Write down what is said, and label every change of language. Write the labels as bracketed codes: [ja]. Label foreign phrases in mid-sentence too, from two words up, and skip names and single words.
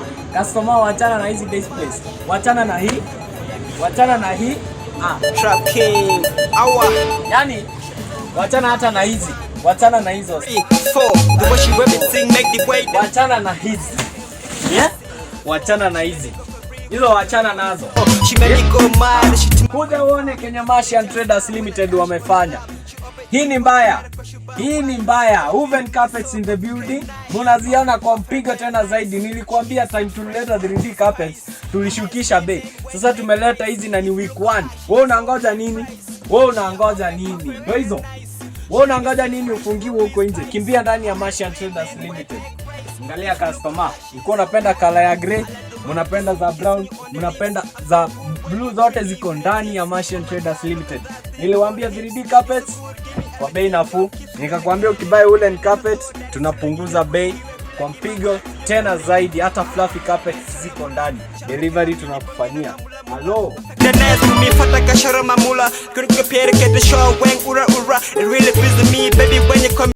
[sw] Customer, wachana na hizi displays. Wachana na hii. Wachana na hii. Trap King. Awa. Yani wachana hata na hizi. Wachana na hizo. 4. [en] The way she whip it sing make the way. [sw] Wachana na hizi. Yeah? Wachana na hizi. Hizo wachana nazo. [en] She make me go mad. [sw] Kuja uone Kenya Martian Traders Limited wamefanya. Hii ni mbaya. Hii ni mbaya. [en] Woven carpets in the building. [sw] Munaziona kwa mpigo tena zaidi. Nilikuambia time tulileta [en] 3D carpets [sw] tulishukisha bei. Sasa tumeleta hizi na ni week 1. Wewe unangoja nini? Wewe unangoja nini? Ndio hizo. Wewe unangoja nini ufungiwe huko nje? Kimbia ndani ya Martian Traders Limited. Angalia customer. Uko unapenda color ya grey, unapenda za brown, unapenda za blue, zote ziko ndani ya Martian Traders Limited. Niliwaambia [en] 3D carpets [sw] kwa bei nafuu. Nikakwambia ukibuy [en] woolen carpet [sw] tunapunguza bei kwa mpigo tena zaidi, hata [en] fluffy carpets [sw] ziko ndani. Delivery tunakufanyia. Hello. Dance with me, fata kashara mamula. Kuri kupere kete show weng ura ura. [en] It really feels me baby when you come